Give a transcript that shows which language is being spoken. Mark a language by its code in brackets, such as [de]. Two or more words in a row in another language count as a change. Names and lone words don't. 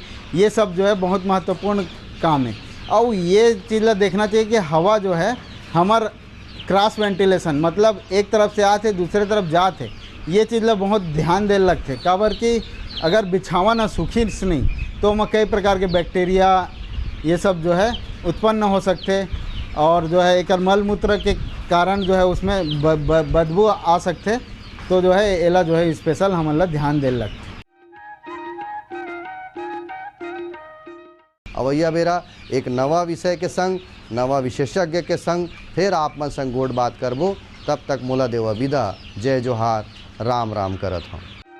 [hne] ये सब जो है बहुत महत्वपूर्ण काम है। और ये चीज़ ला देखना चाहिए कि हवा जो है हमार [en] cross ventilation, [hne] मतलब एक तरफ से आते दूसरे तरफ जाते, ये चीज़ ला बहुत ध्यान दे लगते। काबर कि अगर बिछावन सूखी नहीं तो वहाँ कई प्रकार के बैक्टीरिया ये सब जो है उत्पन्न हो सकते, और जो है एक मल मूत्र के कारण जो है उसमें बदबू आ सकते। तो जो है एला जो है स्पेशल हमला ध्यान दे लगते। अवैया बेरा एक नवा विषय के संग, नवा विशेषज्ञ के संग फिर आप मन संग गोड़ बात करबो। तब तक मोला देवा विदा। जय जोहार, राम राम करत हूँ।